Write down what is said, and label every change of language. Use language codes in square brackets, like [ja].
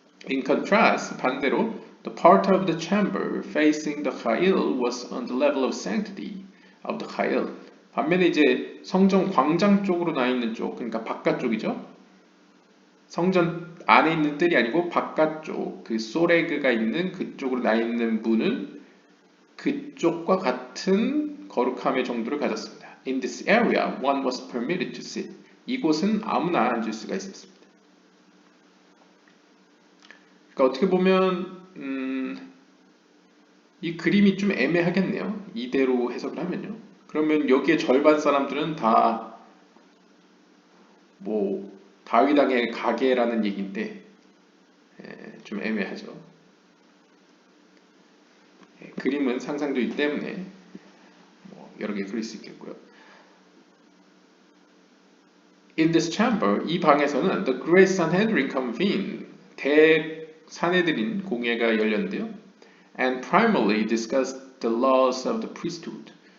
[en] In contrast, [ko] 반대로 [en] the part of the chamber facing the Chayil was on the level of sanctity of the Chayil. [ko] 반면에 이제 성전 광장 쪽으로 나 있는 쪽, 그러니까 바깥쪽이죠. 성전 안에 있는 뜰이 아니고 바깥쪽, 그 소레그가 있는 그쪽으로 나 있는 문은 그쪽과 같은 거룩함의 정도를 가졌습니다. [en] In this area, one was permitted to sit. [ko] 이곳은 아무나 앉을 수가 있었습니다. 그러니까 어떻게 보면 이 그림이 좀 애매하겠네요. 이대로 해석을 하면요. 그러면 여기에 절반 사람들은 다 뭐 다윗 왕의 가게라는 얘기인데 좀 애매하죠. 그림은 상상되기 때문에 뭐 여러 개 그릴 수 있겠고요. [en] In this chamber, [ko] 이 방에서는 [en] the Great Sanhedrin convened, [ko] 대산헤드린 공회가 열렸는데요. [en] And primarily discussed the laws of the priesthood.